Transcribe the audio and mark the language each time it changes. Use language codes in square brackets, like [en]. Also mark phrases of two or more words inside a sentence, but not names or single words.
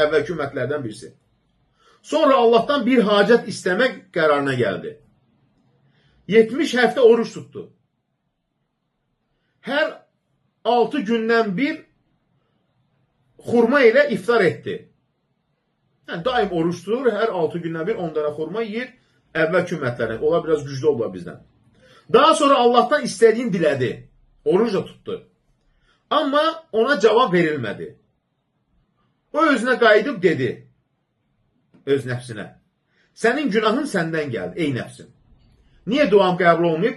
[tr] Evvelki ümmetlerden birisi. Sonra Allah'tan bir hacet istemek kararına geldi. 70 həftə oruç tuttu. Her 6 gündən bir xurma ile iftar etti. [az] Yani daim oruç tutur, her 6 gündən bir 10 dənə xurma yiyir. Əvvəlki ümmətlərdən. Ola biraz güclü oldular bizden. [tr] Daha sonra Allah'tan istediğini diledi. Oruç da tuttu. Ama ona cevap verilmedi. [az] O özüne qayıdıb dedi. Öz nəfsinə. [tr] Senin günahın senden geldi ey nəfsim. Niye duam kabul olmayıp?